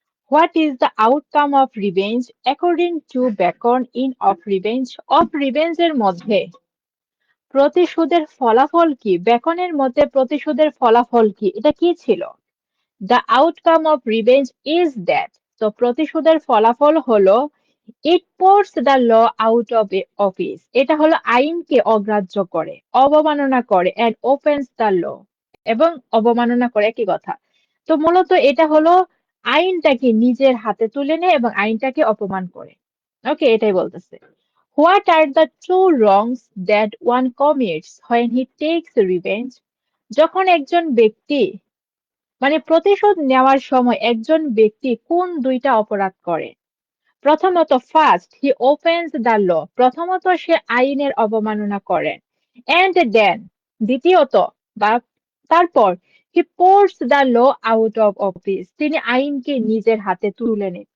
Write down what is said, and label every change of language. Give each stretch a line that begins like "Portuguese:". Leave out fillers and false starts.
English: What is the outcome of revenge according to Bacon in Of Revenge?
Bangla: Of Revenge এর মধ্যে প্রতিশোধের ফলাফল কি? বেকনের মতে প্রতিশোধের ফলাফল কি? এটা কি ছিল?
English: The outcome of revenge is that,
Bangla: তো প্রতিশোধের ফলাফল হলো
English: it puts the law out of office,
Bangla: এটা হলো আইনকে অগ্রাহ্য করে, অবমাননা করে,
English: and opens the law,
Bangla: এবং অবমাননা করে একই কথা। তো মূলত এটা হলো আইনটাকে নিজের হাতে তুলে নেয় এবং আইনটাকে অপমান করে। ওকে, এটাই বলতেছে।
English: What are the two wrongs that one commits when he takes revenge?
Bangla: যখন একজন ব্যক্তি মানে প্রতিশোধ নেওয়ার সময় একজন ব্যক্তি কোন দুইটা অপরাধ করে? প্রথমত,
English: first he opens the law,
Bangla: প্রথমত সে আইনের অবমাননা করেন।
English: and then,
Bangla: দ্বিতীয়ত বা তারপর,
English: he forces the law out of office,
Bangla: তিনি আইনকে নিজের হাতে তুলে নেন।